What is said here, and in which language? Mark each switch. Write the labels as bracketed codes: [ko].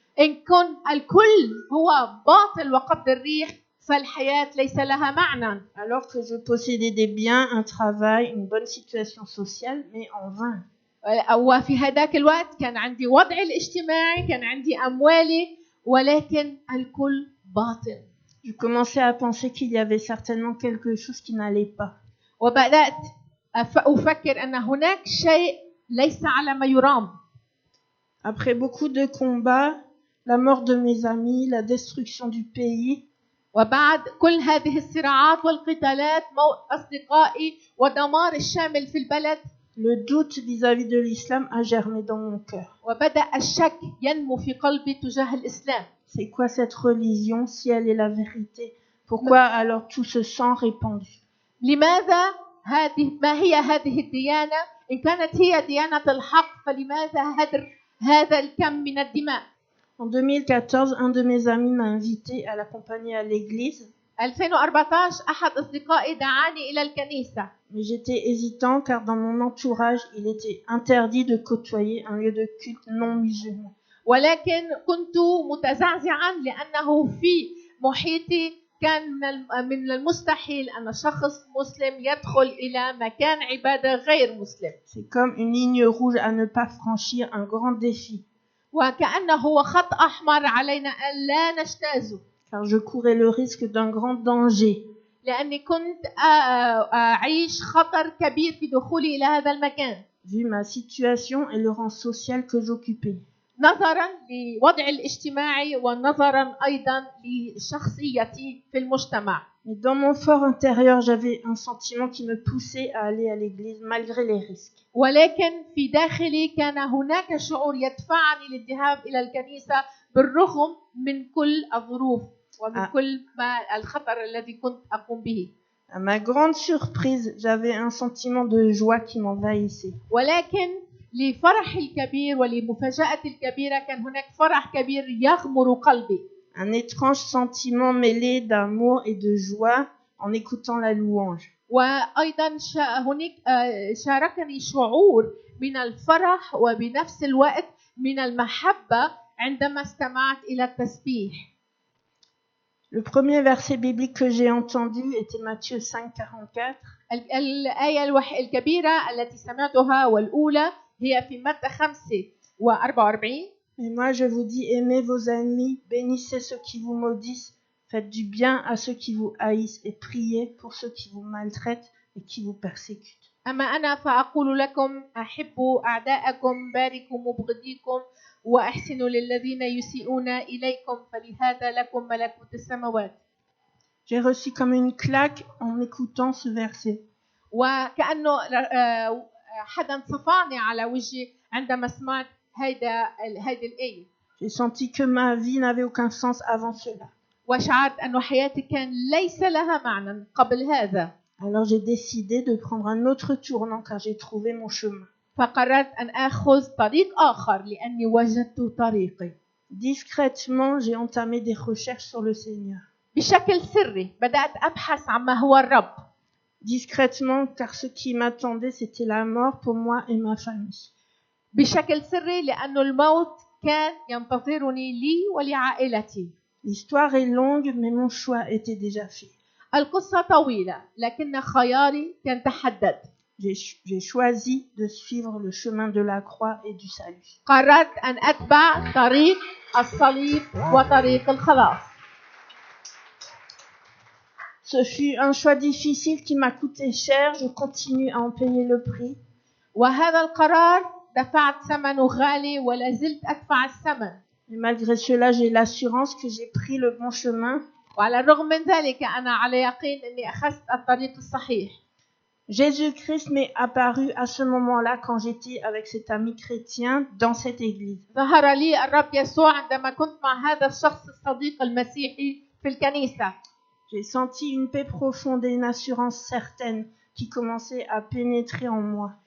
[ar] إن كن الكل هو باطل وقبض الريح فالحياة ليس لها معنى. [fr] Alors que je possédais des biens, un travail, une bonne situation sociale, mais en vain. [ar] وفي هذاك الوقت كان عندي وضعي الاجتماعي، كان عندي أموالي، ولكن الكل باطل. [fr] Je commençais à penser qu'il y avait certainement quelque chose qui n'allait pas. [ar] وبدأت أفكر أن هناك شيء ليس على ما يرام. [fr] Après beaucoup de combats, la mort de mes amis, la destruction du pays, [ar] وبعد كل هذه الصراعات والقتالات موت أصدقائي ودمار الشامل في البلد، [fr] le doute vis-à-vis de l'islam a germé dans mon cœur. [ar] وبدأ الشك ينمو في قلبي تجاه الإسلام. [fr] C'est quoi cette religion si elle est la vérité? Pourquoi alors tout ce sang répandu? [ar] لماذا ما هي هذه الديانة؟ إن كانت هي ديانة الحق فلماذا هدر هذا الكم من الدماء؟ [fr] En 2014, un de mes amis m'a invité à l'accompagner à l'église. [ar] 2014 أحد أصدقائي دعاني إلى الكنيسة. [fr] Mais j'étais hésitant car dans mon entourage, il était interdit de côtoyer un lieu de culte non musulman. [ar] ولكن كنت متزعزعا لأنه في محيطي كان من المستحيل أن شخص مسلم يدخل إلى مكان عبادة غير مسلم. [fr] C'est comme une ligne rouge à ne pas franchir, un grand défi. [ar] وكأنه هو خط أحمر علينا أن لا نجتازه. [fr] Car je courais le risque d'un grand danger. [ar] لأني كنت أعيش خطر كبير في دخولي إلى هذا المكان. [fr] Vu ma situation et le rang social que j'occupais. [ar] نظرا لوضعي الاجتماعي ونظرا أيضا لشخصيتي في المجتمع. [fr] Mais dans mon fort intérieur, j'avais un sentiment qui me poussait à aller à l'église malgré les risques. [ar] ولكن في داخلي كان هناك شعور يدفعني للذهاب إلى الكنيسة بالرغم من كل الظروف ومن كل ما الخطر الذي كنت أقوم به. [fr] À ma grande surprise, j'avais un sentiment de joie qui m'envahissait. [ar] ولكن لفرحي الكبير ولمفاجأتي الكبيرة كان هناك فرح كبير يغمر قلبي. [fr] Un étrange sentiment mêlé d'amour et de joie en écoutant la louange. [ar] وأيضا هناك شاركني شعور من الفرح وبنفس الوقت من المحبة عندما استمعت إلى التسبيح. [fr] Le premier verset biblique que j'ai entendu était Matthieu 5:44. [ar] الآية الكبيرة التي سمعتها والأولى هي في متى 5:44. [fr] Mais moi, je vous dis, aimez vos ennemis, bénissez ceux qui vous maudissent, faites du bien à ceux qui vous haïssent et priez pour ceux qui vous maltraitent et qui vous persécutent. [ar] أما أنا فأقول لكم أحبوا أعداءكم باركوا مبغضيكم وأحسنوا للذين يسيئون إليكم فلهذا لكم ملكوت السماوات. [fr] J'ai reçu comme une claque en écoutant ce verset. [ar] وكأنه حدا صفعني على وجهي عندما سمعت هيدا الآية. [fr] J'ai senti que ma vie n'avait aucun sens avant cela. [ar] وشعرت أن حياتي كان ليس لها معنى قبل هذا. [fr] Alors j'ai décidé de prendre un autre tournant car j'ai trouvé mon chemin. [ar] فقررت أن آخذ طريق آخر لأني وجدت طريقي. [fr] Discrètement, j'ai entamé des recherches sur le Seigneur. [ar] بشكل سري بدأت أبحث عما هو الرب. [fr] Discrètement, car ce qui m'attendait, c'était la mort pour moi et ma famille. [ar] بشكل سري لأنه الموت كان ينتظرني لي ولعائلتي. [fr] L'histoire est longue, mais mon choix était déjà fait. [ar] القصة طويلة لكن خياري كان تحدد. [fr] J'ai choisi de suivre le chemin de la croix et du salut. [ar] قررت أن أتبع طريق الصليب وطريق الخلاص. [fr] Ce fut un choix difficile qui m'a coûté cher. Je continue à en payer le prix. [ar] وهذا القرار دفعت ثمنه غالي ولا زلت أدفع الثمن. [fr] Et malgré cela, j'ai l'assurance que j'ai pris le bon chemin. [ar] وعلى الرغم من ذلك أنا على يقين أني أخذت الطريق الصحيح. [fr] Jésus-Christ m'est apparu à ce moment-là quand j'étais avec cet ami chrétien dans cette église. [ar] ظهر لي الرب يسوع عندما كنت مع هذا الشخص الصديق المسيحي في الكنيسة. [fr] J'ai senti une paix profonde et une assurance certaine qui commençait à pénétrer en moi.